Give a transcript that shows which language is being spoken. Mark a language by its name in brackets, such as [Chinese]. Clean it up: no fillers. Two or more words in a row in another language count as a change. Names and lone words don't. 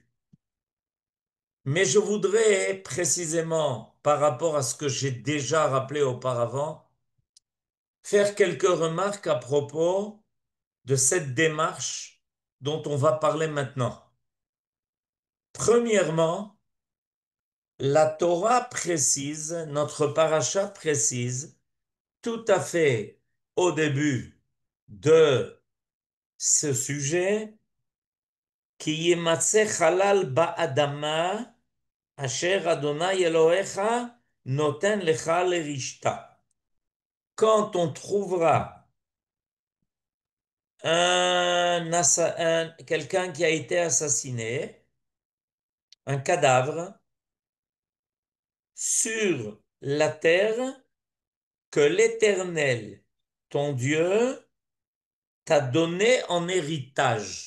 [French] Mais je voudrais précisément, par rapport à ce que j'ai déjà rappelé auparavant, faire quelques remarques à propos de cette démarche dont on va parler maintenant. Premièrement, la Torah précise, notre paracha précise, tout à fait au début de ce sujet, [Hebrew] כי ימצא חלל באדמה אשר אדני אלהיך נתן לך לרשתה. [French] Quand on trouvera quelqu'un qui a été assassiné, un cadavre, sur la terre, que l'Éternel, ton Dieu, t'a donné en héritage.